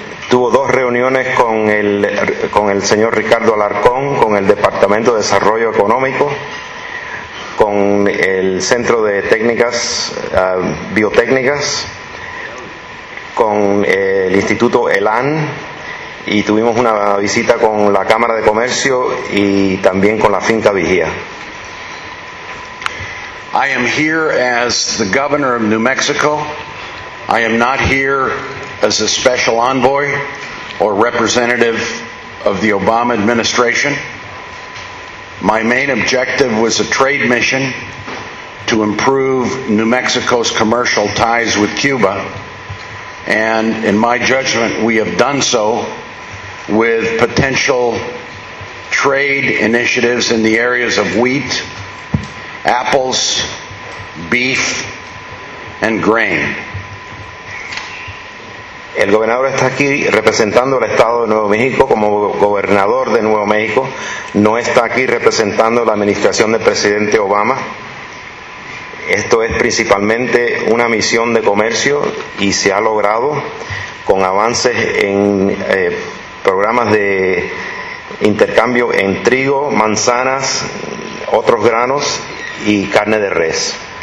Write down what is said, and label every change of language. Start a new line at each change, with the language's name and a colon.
Spanish: Tuvo dos reuniones con el señor Ricardo Alarcón, con el Departamento de Desarrollo Económico, con el Centro de Técnicas Biotécnicas, con el Instituto ELAN, y tuvimos una visita con la Cámara de Comercio y también con la Finca Vigía.
English: I am here as the governor of New Mexico. I am not here as a special envoy or representative of the Obama administration. My main objective was a trade mission to improve New Mexico's commercial ties with Cuba, and in my judgment, we have done so with potential trade initiatives in the areas of wheat, apples, beef, and grain.
Spanish: El gobernador está aquí representando al Estado de Nuevo México como gobernador de Nuevo México. No está aquí representando la administración del presidente Obama. Esto es principalmente una misión de comercio y se ha logrado con avances en programas de intercambio en trigo, manzanas, otros granos y carne de res.